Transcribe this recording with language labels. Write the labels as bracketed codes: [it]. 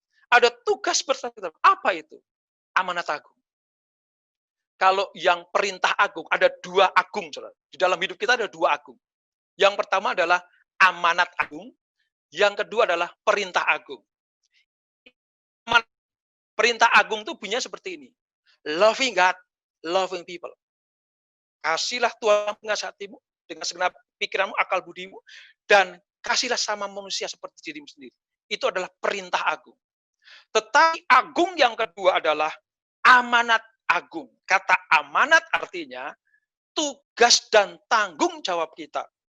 [id] Ada tugas besar. Apa itu? Amanat agung. Kalau yang perintah agung, ada dua agung. Di dalam hidup kita ada dua agung. Yang pertama adalah amanat agung. Yang kedua adalah perintah agung. Perintah agung itu bunyinya seperti ini. [en] Loving God, loving people. [id] Kasihlah Tuhan dengan hatimu, dengan segenap pikiranmu, akal budimu, dan kasihlah sama manusia seperti dirimu sendiri. Itu adalah perintah agung. Tetapi agung yang kedua adalah amanat agung. Kata amanat artinya tugas dan tanggung jawab kita.